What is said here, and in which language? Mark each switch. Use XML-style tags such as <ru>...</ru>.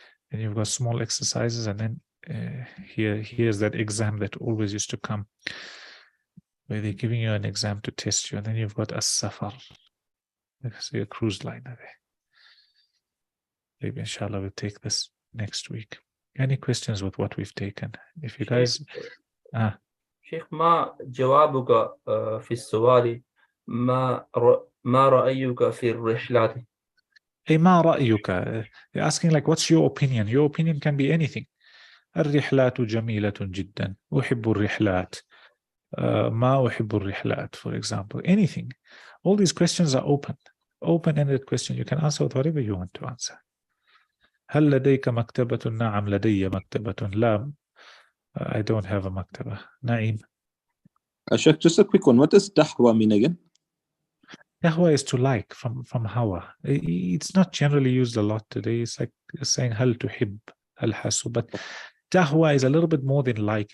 <en>Then you've got small exercises and then here's that exam that always used to come where they're giving you an exam to test you, and then you've got a safar. So a cruise liner there. Maybe inshallah we'll take this next week. Any questions with what we've taken? If you guys</en> <ar>شيخ ما جوابك في السؤال ما رأيك في الرحلات؟ Hey, ما رأيك?</ar> <en>They're asking like what's your opinion? Your opinion can be anything.</en> <ar>الرحلات جميلة جدا. أحب الرحلات. ما أحب الرحلات,</ar> <en>for example. Anything. All these questions are open-ended question. You can answer with whatever you want to answer.</en> <ar>هل لديك مكتبة؟ نعم لدي مكتبة.</ar> <en>لا, I don't have a مكتبة. نعيم. Ashok, just a quick one. What does dahwa mean again? Dahwa is to like from hawa. It's not generally used a lot today. It's like saying</en> <ar>هل تحب الحسب.</ar> <en>But dahwa is a little bit more than like.</en>